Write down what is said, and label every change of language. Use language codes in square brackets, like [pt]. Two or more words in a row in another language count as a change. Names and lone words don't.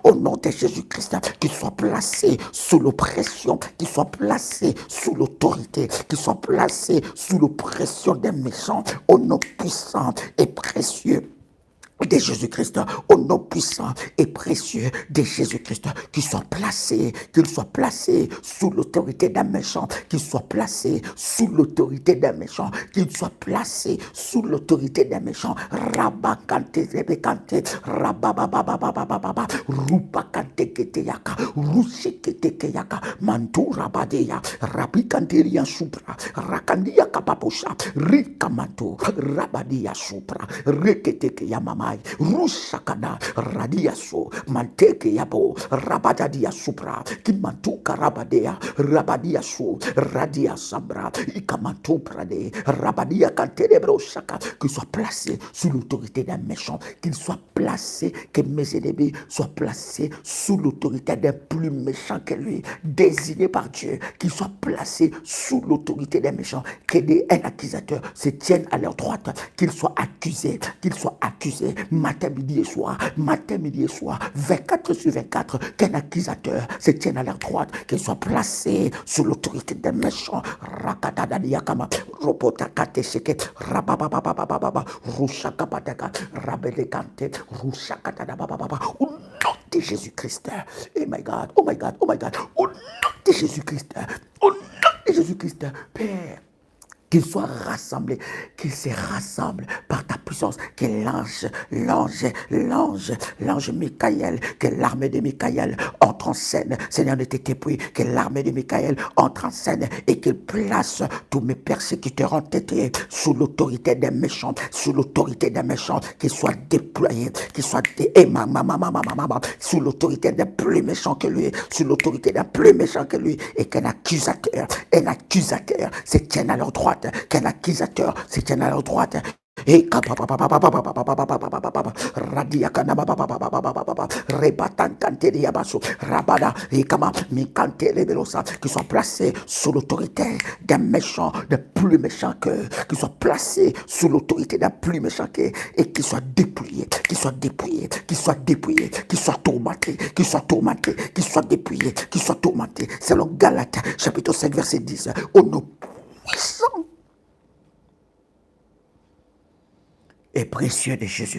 [fr] Au nom de Jésus-Christ, qu'ils soient placés sous l'oppression, qu'ils soient placés sous l'autorité, qu'ils soient placés sous l'oppression des méchants, au nom puissant et précieux de Jésus-Christ, au nom puissant et précieux de Jésus-Christ, qu'il soit placé sous l'autorité d'un méchant, qu'il soit placé sous l'autorité d'un méchant, qu'il soit placé sous l'autorité d'un méchant. Rabakante rebekante, rabababababababa, rupakante keteyaka, rushekete keyaka, mantu rabadeya, rabikanteria supra, rakandia kapaposha, rikamantu, rabadia supra, rekete keyamama. Rushakana radiaso manteke yabo rabadadia supra kimantuka rabadea rabadiaso radia sabra ikamantu prade rabadia kantelebro shaka, qu'il soit placé sous l'autorité d'un méchant, qu'il soit placé, que mes ennemis soient placés sous l'autorité d'un plus méchant que lui, désigné par Dieu, qu'il soit placé sous l'autorité d'un méchant, un accusateur se tienne à leur droite, qu'il soit accusé, matin, midi et soir, 24 sur 24, qu'un accusateur se tienne à leur droite, qu'il soit placé sous l'autorité des méchants. Rakatadadiakama, Robotakate Seke, Rababababababa, Rushakabadaka, Rabedekante, Rushakatadabababa, au nom de Jésus-Christ. [en] Oh my God, oh my God, oh my God, [fr] au nom de Jésus-Christ, au nom de Jésus-Christ, Père. Qu'ils soient rassemblés, qu'ils se rassemblent par ta puissance, que l'ange Michael, que l'armée de Michael entre en scène. Seigneur, ne t'étais plus, que l'armée de Michael entre en scène et qu'il place tous mes persécuteurs entêtés sous l'autorité des méchants, qu'ils soient déployés, qu'ils soient sous l'autorité des plus méchants que lui, et qu'un accusateur se tienne à leur droite, qu'un accusateur se tienne à leur droite. Et radia kanaba rebatan kanteria baso rabada et kama mikante lebelosa, qui sont placés sous l'autorité d'un méchant, de plus méchant que, qui soit placé sous l'autorité d'un plus méchant que, et qui soit dépouillé, qui soit tourmenté, qui soit dépouillé, qui soit tourmenté. Selon Galates chapitre 5 verset 10, au nom puissant et précieux de Jésus-Christ.